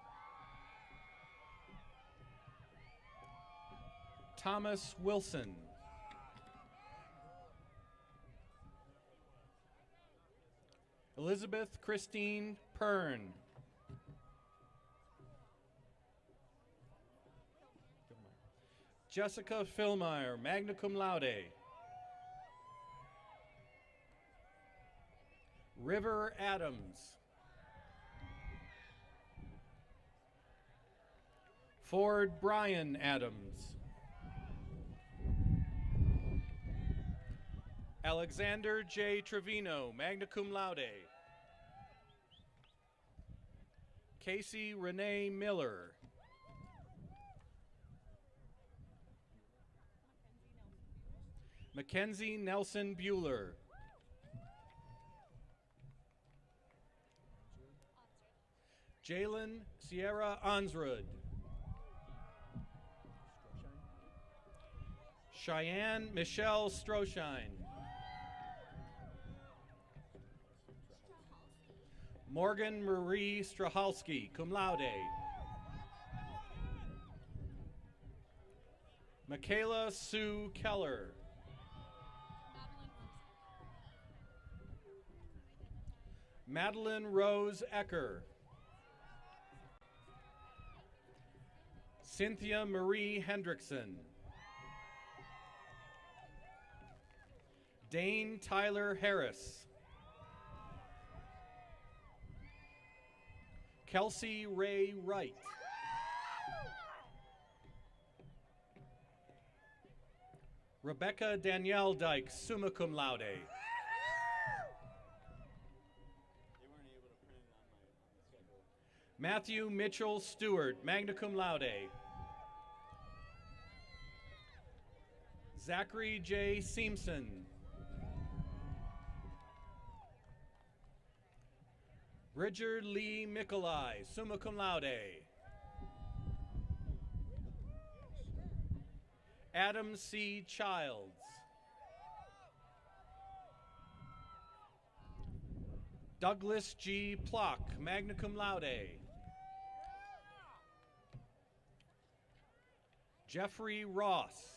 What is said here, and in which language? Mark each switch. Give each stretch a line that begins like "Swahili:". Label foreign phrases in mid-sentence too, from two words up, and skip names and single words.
English: Thomas Wilson. Elizabeth Christine Pern.
Latin: Jessica Philmeyer, magna cum laude.
English: River Adams. Ford Brian Adams. Alexander J.
Latin: Trevino, magna cum laude.
English: Casey Renee Miller. Mackenzie Nelson Bueller. Jalen Sierra Onsrud. Cheyenne Michelle Stroshine. Morgan Marie Strahalski,
Latin: cum laude.
English: Michaela Sue Keller. Madeline Rose Ecker. Cynthia Marie Hendrickson. Dane Tyler Harris. Kelsey Ray Wright. Rebecca Danielle Dyke,
Latin: summa cum laude.
English: Matthew Mitchell Stewart,
Latin: magna cum laude.
English: Zachary J. Seamson. Bridger Lee Mikolai,
Latin: summa cum laude.
English: Adam C. Childs. Douglas G.
Latin: Plock, magna cum laude.
English: Jeffrey Ross.